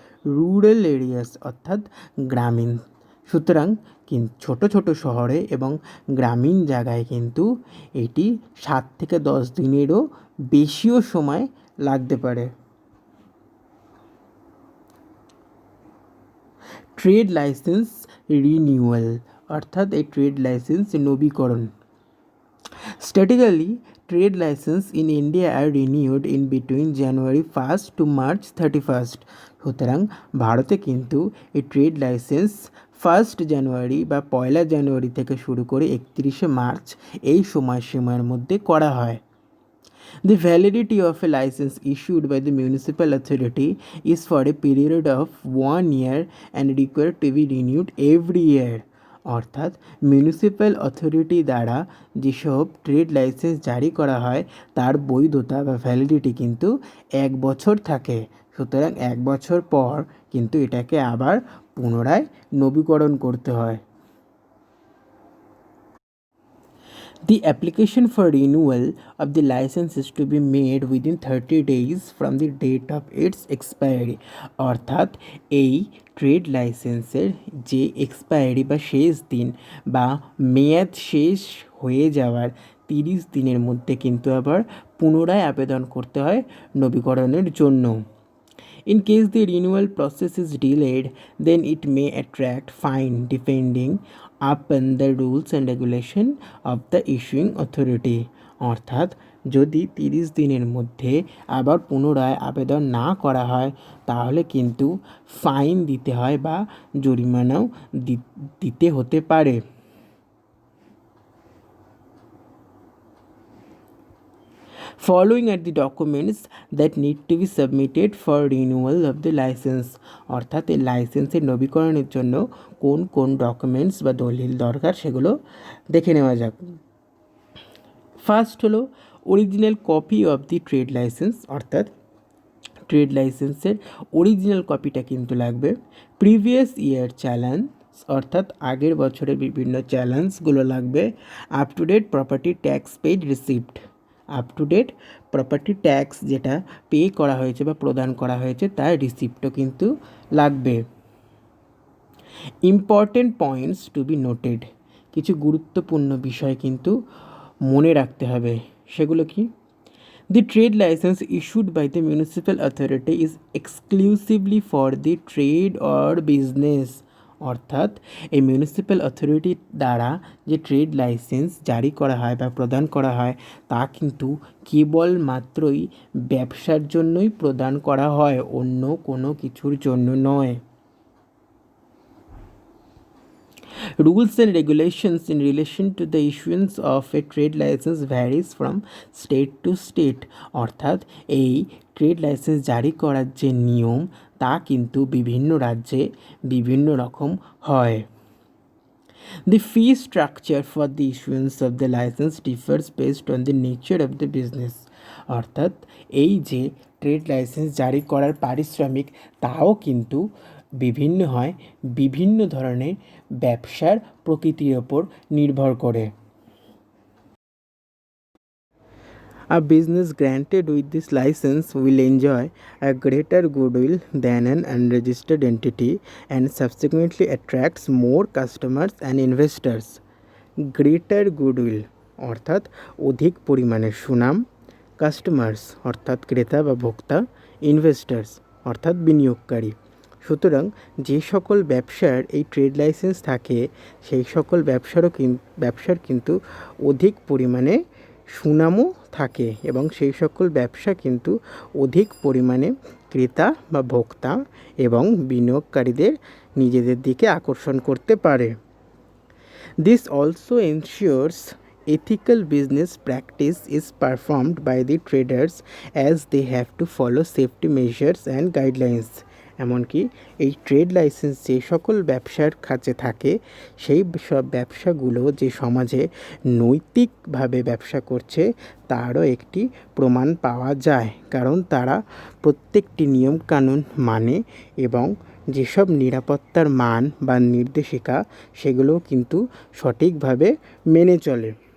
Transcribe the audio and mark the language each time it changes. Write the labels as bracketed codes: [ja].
[en] rural areas [bn] অর্থাৎ গ্রামীণ, সুতরাং ছোটো ছোটো শহরে এবং গ্রামীণ জায়গায় কিন্তু এটি 7 থেকে 10 দিনেরও বেশিও সময় লাগতে পারে। ট্রেড লাইসেন্স রিনিউয়াল অর্থাৎ এই ট্রেড লাইসেন্স নবীকরণ। [en] Statistically, trade license in India are renewed in between January 1st to March 31st. [bn] সুতরাং ভারতে কিন্তু এই ট্রেড লাইসেন্স 1st জানুয়ারি বা 1লা জানুয়ারি থেকে শুরু করে 31শে মার্চ এই সময়সীমার মধ্যে করা হয়। [en] The validity of a license issued by the municipal authority is for a period of 1 year and required to be renewed every year. [bn] অর্থাৎ মিউনিসিপ্যাল অথরিটি দ্বারা যেসব ট্রেড লাইসেন্স জারি করা হয় তার বৈধতা বা ভ্যালিডিটি কিন্তু 1 বছর থাকে। সুতরাং 1 বছর পর কিন্তু এটাকে আবার পুনরায় নবীকরণ করতে হয়। [en] The application for renewal of the license is to be made within 30 days from the date of its expiry. [bn] অর্থাৎ এই ট্রেড লাইসেন্সের যে এক্সপায়ারি বা শেষ দিন বা মেয়াদ শেষ হয়ে যাওয়ার 30 দিনের মধ্যে কিন্তু আবার পুনরায় আবেদন করতে হয় নবীকরণের জন্য। [en] In case the renewal process is delayed, then it may attract fine depending upon the rules and regulation of the issuing authority. [bn] অর্থাৎ যদি 30 দিনের মধ্যে আবার পুনরায় আবেদন না করা হয় তাহলে কিন্তু ফাইন দিতে হয় বা জরিমানাও দিতে হতে পারে। [en] Following are the documents that need to be submitted for renewal of the license. [bn] অর্থাৎ এই লাইসেন্সের নবীকরণের জন্য কোন কোন ডকুমেন্টস বা দলিল দরকার সেগুলো দেখে নেওয়া যাক। ফার্স্ট হলো [en] original copy of the trade licence, [bn] অর্থাৎ ট্রেড লাইসেন্সের অরিজিনাল কপিটা কিন্তু লাগবে। [en] previous year challenge [bn] অর্থাৎ আগের বছরের বিভিন্ন চ্যালেঞ্জগুলো লাগবে। [en] up to date property tax paid receipt, [bn] up to date property tax যেটা পে করা হয়েছে বা প্রদান করা হয়েছে তার রিসিপ্টও কিন্তু লাগবে। [en] important points to be noted, [bn] কিছু গুরুত্বপূর্ণ বিষয় কিন্তু মনে রাখতে হবে, সেগুলো কি? [en] The trade license issued by the municipal authority is exclusively for the trade or business. [bn] অর্থাৎ এই মিউনিসিপ্যাল অথরিটি দ্বারা যে ট্রেড লাইসেন্স জারি করা হয় বা প্রদান করা হয় তা কিন্তু কেবলমাত্রই ব্যবসার জন্যই প্রদান করা হয়, অন্য কোনো কিছুর জন্য নয়। [en] Rules and regulations in relation to the issuance of a trade license varies from state to state. [bn] অর্থাৎ এই ট্রেড লাইসেন্স জারি করার যে নিয়ম তা কিন্তু বিভিন্ন রাজ্যে বিভিন্ন রকম হয়। [en] The fee structure for the issuance of the license differs based on the nature of the business. [bn] অর্থাৎ এই যে ট্রেড লাইসেন্স জারি করার পারিশ্রমিক তাও কিন্তু বিভিন্ন হয় বিভিন্ন ধরনের ব্যবসার প্রকৃতির ওপর নির্ভর করে। [en] A business granted with this license will enjoy a greater goodwill than an unregistered entity and subsequently attracts more customers and investors. Greater goodwill [bn] অর্থাৎ অধিক পরিমাণে সুনাম, কাস্টমার্স অর্থাৎ ক্রেতা বা ভোক্তা, ইনভেস্টার্স অর্থাৎ বিনিয়োগকারী। সুতরাং যে সকল ব্যবসার এই ট্রেড লাইসেন্স থাকে সেই সকল ব্যবসার কিন্তু অধিক পরিমাণে সুনামও থাকে এবং সেই সকল ব্যবসা কিন্তু অধিক পরিমাণে ক্রেতা বা ভোক্তা এবং বিনিয়োগকারীদের নিজেদের দিকে আকর্ষণ করতে পারে। [en] This also ensures ethical business practice is performed by the traders as they have to follow safety measures and guidelines. [bn] এমনকি এই ট্রেড লাইসেন্স যে সকল ব্যবসার কাছে থাকে সেই সব ব্যবসাগুলো যে সমাজে নৈতিকভাবে ব্যবসা করছে তারও একটি প্রমাণ পাওয়া যায়, কারণ তারা প্রত্যেকটি নিয়মকানুন মানে এবং যেসব নিরাপত্তার মান বা নির্দেশিকা সেগুলোও কিন্তু সঠিকভাবে মেনে চলে।